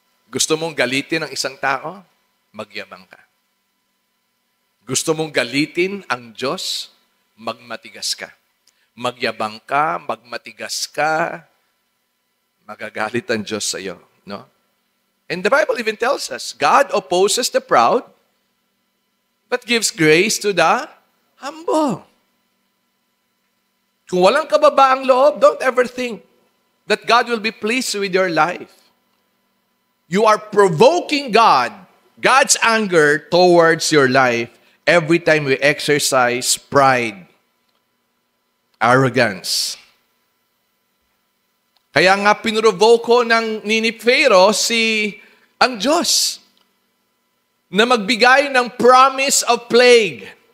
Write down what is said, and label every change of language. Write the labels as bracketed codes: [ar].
[tl] Gusto mong galitin ang isang tao? Magyabang ka. Gusto mong galitin ang Diyos? Magmatigas ka. Magyabang ka, magmatigas ka, magagalit ang Diyos sa iyo. No? [en] And the Bible even tells us, God opposes the proud, but gives grace to the humble. [tl] Kung walang kababaang loob, [en] don't ever think that God will be pleased with your life. You are provoking God's anger towards your life every time we exercise pride, arrogance. [tl] Kaya nga pinrovoke ko ni Pharaoh ang Diyos na magbigay ng [en] promise of plague.